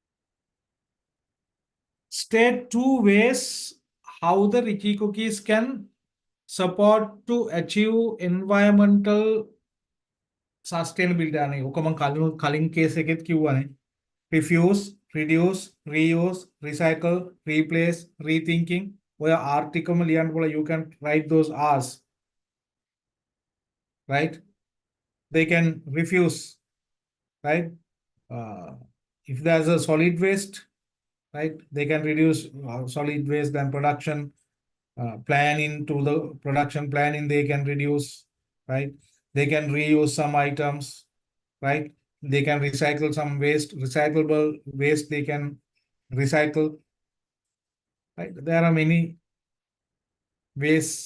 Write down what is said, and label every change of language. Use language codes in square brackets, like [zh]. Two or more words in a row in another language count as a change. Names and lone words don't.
[en] State two ways how the Ricky cookies can support to achieve environmental sustainability [si] අනේ ඔක මම කලින් කේස් එකෙත් කිව්වනේ [en] refuse reduce reuse recycle replace rethinking [si] ඔය ආර්ටිකල්ම ලියන්න පුළුවන් [en] you can write those R's right they can refuse right if there's a solid waste right they can reduce solid waste and production planning to the production planning they can reduce right they can reuse some items right they can recycle some waste recyclable waste they can recycle right there are many ways